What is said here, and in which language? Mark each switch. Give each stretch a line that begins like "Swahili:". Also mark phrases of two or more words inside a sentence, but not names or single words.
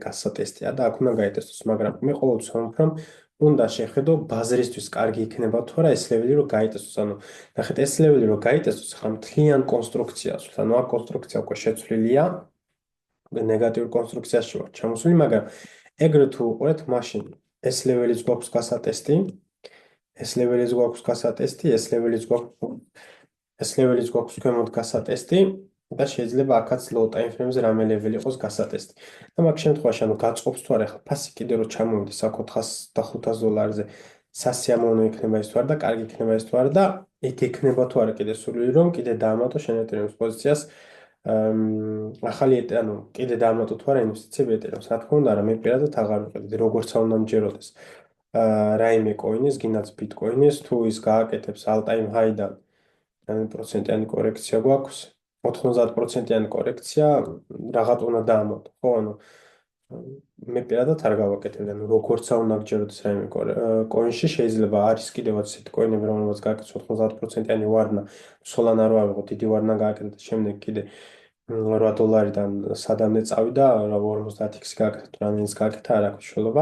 Georgian: გასატესტია და აქ უნდა გაიტესტოს, მაგრამ მე ყოველთვის ვამბობ, რომ უნდა შეხედო ბაზრისთვის კარგი იქნება თუ არა ეს ლეველი რომ გაიტესტოს, ანუ ნახეთ ეს ლეველი რომ გაიტესტოს, ახლა მთლიან კონსტრუქციას, ანუ აქ კონსტრუქცია უკვე შეცვლილია, ნეგატიურ კონსტრუქციაში ვარ ჩამოსული, მაგრამ ეგრეთ თუ უყურეთ, მაშინ ეს ლეველიც გვაქვს გასატესტი, ეს ლეველიც გვაქვს გასატესტი, ეს ლეველიც გვაქვს ქვემოთ გასატესტი და შეიძლება აქაც
English: low time frame-
Georgian: ზე რამე ლეველი იყოს გასატესტი. და მაგ შემთხვევაში ანუ გაწყობს თუ არა, ახლა ფასი კიდე რო ჩამოვიდეს აქ 400 და 500 დოლარზე, სასიამოვნო იქნება ეს თუ არა და კარგი იქნება ეს თუ არა და იქ იქნება თუ არა კიდე სურვილი რომ კიდე დაამატო შენ ეთერიუმის პოზიციას, ანუ კიდე დაამატო თუ არა ინვესტიციები ეთერიუმს. რა თქმა უნდა, მე პირადად აღარ ვიყიდი, როგორც უნდა მჯეროდეს. რაიმე კოინის, გინდაც ბიტკოინის, თუ ის გააკეთებს
English: all-time high-
Georgian: დან, პროცენტიანი კორექცია გვაქვს, 90%-იანი კორექცია, რაღაც უნდა დაამატო, ხო, ანუ მე პირადად არ გავაკეთებდი, ანუ როგორც უნდა გჯეროდეს რაიმე კოინში, შეიძლება არის კიდევაც ისეთი კოინები, რომელსაც გააკეთებს 90%-იანი ვარდნა, სოლანა რო ავიღოთ, დიდი ვარდნა გააკეთეთ და შემდეგ კიდე 8 დოლარიდან სადამდე წავიდა, 50x გააკეთეთ, რამდენიც გააკეთა, არ აქვს მნიშვნელობა.